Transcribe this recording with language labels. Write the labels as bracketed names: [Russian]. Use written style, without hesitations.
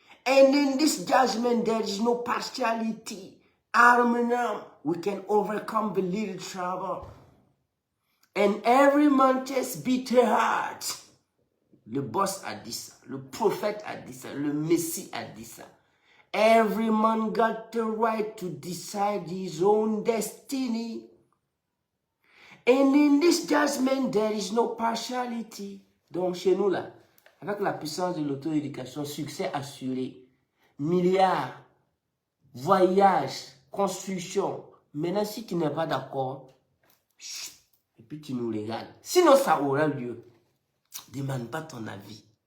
[English] And in this judgment, there is no partiality. Arm in arm, we can overcome the little trouble. And every man just beat her heart. [French] Le boss a dit ça, le prophète a dit ça, le messie a dit ça. [English] Every man got the right to decide his own destiny. And in this judgment, there is no partiality. [French] Donc chez nous là, avec la puissance de l'auto-éducation, succès assuré, milliards, voyages, construction. Maintenant, si tu n'es pas d'accord, et puis tu nous regardes. Sinon, ça aura lieu. Demande pas ton avis.